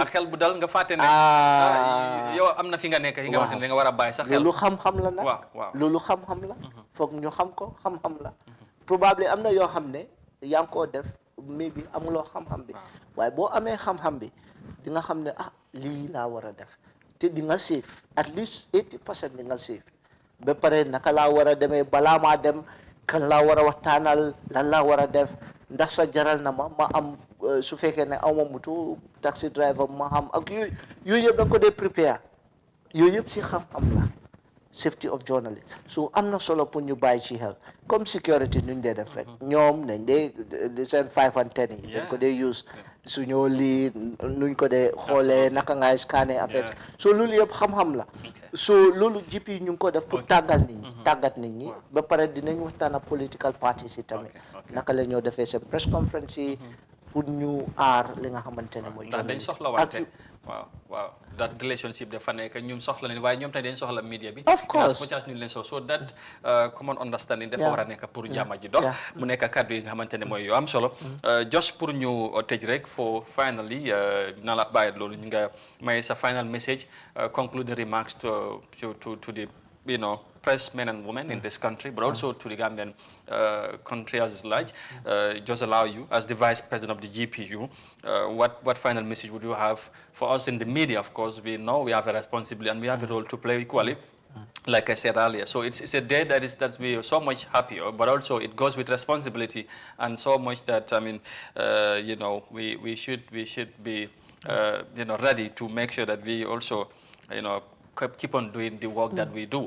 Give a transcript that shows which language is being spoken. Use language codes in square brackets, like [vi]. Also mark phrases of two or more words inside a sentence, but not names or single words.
[wo] ak xel bu dal nga fàtte ne yow am na fi nga nekk yi nga wax ne nga war a bàyyi sa xel loolu xam-xam la nag loolu xam-xam la foog ñu xam ko xam-xam la probablement am na yoo xam ne yaa ngi koo def mais bi amuloo xam-xam bi waaye boo amee xam-xam bi di nga xam ne lii laa war a def te di nga [en] safe at least [wo] 80% di nga safe ba pare naka laa war a demee balaa maa dem kan laa war a waxtaanal lan laa war a def ndax sa jaral na ma am su fekkee ne aw ma [en] moto taxi driver [wo] ma xam ak yooyu yëpp da nga ko dee prépare yooyu yëpp si xam-xam la [en] safety of journalist [wo] so am na solo pour ñu bàyyi ci xel comme security nuñ dee def rek ñoom nañ dee seen 5 and 10 yi dañ ko dee use su ñoo lii nuñ ko dee xoolee naka ngay scanner affaire so loolu yëpp xam-xam la so loolu GP ñu ngi ko def pour tàggat nit ñi ba pare dinañ waxtaan ak [en] political parties [wo] yi tamit naka la ñoo defee seen [en] press conference [wo] yi pour ñu aar li nga xamante ne mooy dañ soxla wante waaw [en] that relationship [wo] dafa nekk ñun soxla nañ waaye ñoom tamit dañ soxla media bi [en] of course [wo] ñu leen [en] so that common understanding [wo] dafa war a nekk pour jàmm ji dox mu nekk kàddu yi nga xamante ne mooy yu am solo just pour ñu tëj rek [en] for finally [wo] na la bàyyi loolu ñu nga may sa [en] final message concluding remarks to the press men and women in this country, but also to the Gambian country as large. Just allow you, as the Vice President of the GPU, what final message would you have for us in the media? Of course, we know we have a responsibility and we have a role to play equally. Like I said earlier, so it's a day that we are so much happier, but also it goes with responsibility and so much that we should be ready to make sure that we also keep on doing the work that we do.